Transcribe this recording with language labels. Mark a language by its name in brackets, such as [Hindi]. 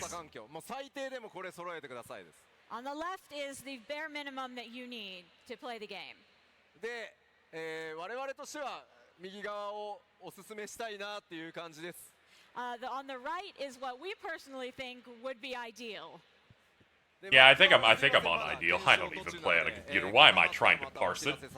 [Japanese] 作環境もう最低でもこれ揃えてくださいです。 [English] On the left is the bare minimum that you need to play the game. [Japanese] で、我々としては右側をおすすめしたいなっていう感じです。 [English] On the right is what we personally think would be ideal. Yeah, I think I'm on ideal. I don't even play on a computer. Why am I trying to parse it?